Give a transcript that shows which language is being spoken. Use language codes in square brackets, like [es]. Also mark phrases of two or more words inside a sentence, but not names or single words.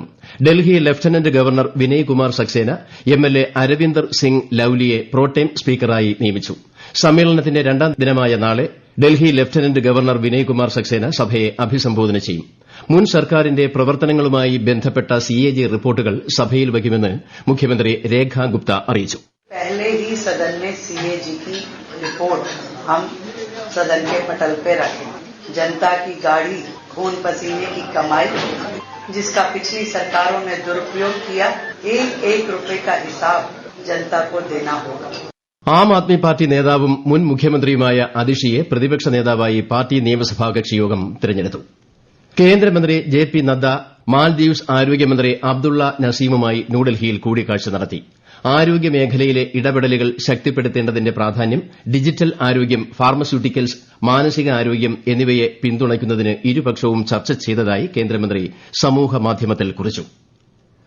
[ml] ഡൽഹി ലഫ്റ്റനന്റ് ഗവർണർ വിനയ് കുമാർ സക്സേന എംഎൽഎ അരവിന്ദർ സിംഗ് ലൌലിയെ പ്രോടേം സ്പീക്കറായി നിയമിച്ചു. സമ്മേളനത്തിന്റെ 2ാം ദിനമായ നാളെ ഡൽഹി ലഫ്റ്റനന്റ് ഗവർണർ വിനയ് കുമാർ സക്സേന സഭയെ അഭിസംബോധന ചെയ്യും. മുൻ സർക്കാരിന്റെ പ്രവർത്തനങ്ങളുമായി ബന്ധപ്പെട്ട സിഎജി റിപ്പോർട്ടുകൾ സഭയിൽ വയ്ക്കുമെന്ന് മുഖ്യമന്ത്രി രേഖാ ഗുപ്ത അറിയിച്ചു. [hi] पहले ही सदन में सीएजी की रिपोर्ट हम सदन के पटल पे रखें. जनता की गाड़ी, खून पसीने की कमाई, जिसका पिछली सरकारों ने दुरुपयोग किया, 1-1 रुपए का हिसाब जनता को देना होगा. [ml] ആം ആദ്മി പാർട്ടി നേതാവും മുൻ മുഖ്യമന്ത്രിയുമായ അതിഷിയെ പ്രതിപക്ഷ നേതാവായി പാർട്ടി നിയമസഭാ കക്ഷിയോഗം തെരഞ്ഞെടുത്തു. കേന്ദ്രമന്ത്രി ജെ പി നദ്ദ മാൽദീവ്സ് ആരോഗ്യമന്ത്രി അബ്ദുള്ള നസീമുമായി ന്യൂഡൽഹിയിൽ കൂടിക്കാഴ്ച നടത്തി. ആരോഗ്യമേഖലയിലെ ഇടപെടലുകൾ ശക്തിപ്പെടുത്തേണ്ടതിന്റെ പ്രാധാന്യം, ഡിജിറ്റൽ ആരോഗ്യം, ഫാർമസ്യൂട്ടിക്കൽസ്, മാനസികാരോഗ്യം എന്നിവയെ പിന്തുണയ്ക്കുന്നതിന് ഇരുപക്ഷവും ചർച്ച ചെയ്തതായി കേന്ദ്രമന്ത്രി സമൂഹമാധ്യമത്തിൽ കുറിച്ചു.